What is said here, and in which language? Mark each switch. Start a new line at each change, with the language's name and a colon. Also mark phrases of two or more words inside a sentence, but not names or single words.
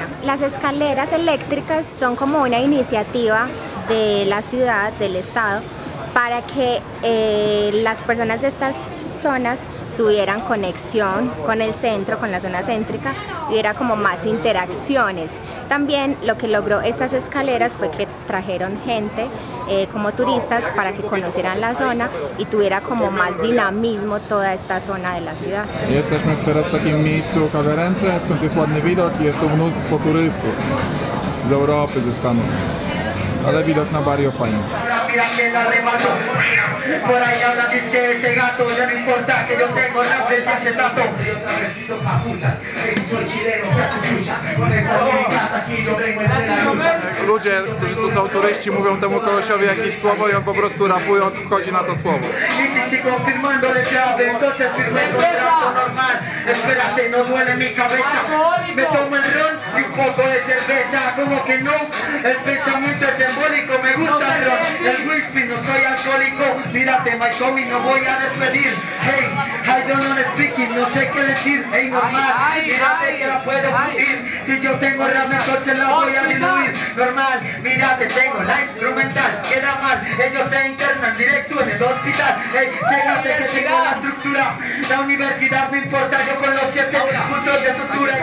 Spanish: Las escaleras eléctricas son como una iniciativa de la ciudad, del Estado, para que las personas de estas zonas tuvieran conexión con el centro, con la zona céntrica, y hubiera como más interacciones. También lo que logró estas escaleras fue que trajeron gente como turistas para que conocieran la zona y tuviera como más dinamismo toda esta zona de la ciudad.
Polish: Jesteśmy teraz w takim miejscu kawiarence, skąd jest ładny widok i jest tu mnóstwo turystów z Europy, ze Stanów. Ale widok na barrio fajny.
Spanish: Por ahí hablan dice que ese gato, ya no importa que yo tengo rap desde hace tanto.
Polish: Ludzie, którzy tu są turyści, mówią temu kolesiowi jakieś słowo i on po prostu rapując wchodzi na to słowo.
Spanish: Mírate,
English: my homie,
Spanish: no voy a despedir.
English: Hey, I don't know speaking,
Spanish: no sé qué decir. Hey, normal, mírate que la puedo fluir. Si yo tengo rap, entonces la voy a diluir. Normal, mírate, tengo la instrumental. Queda mal, ellos se internan directo en el hospital. Hey, chécate que tengo la estructura. La universidad no importa, yo con los 7 puntos de sutura.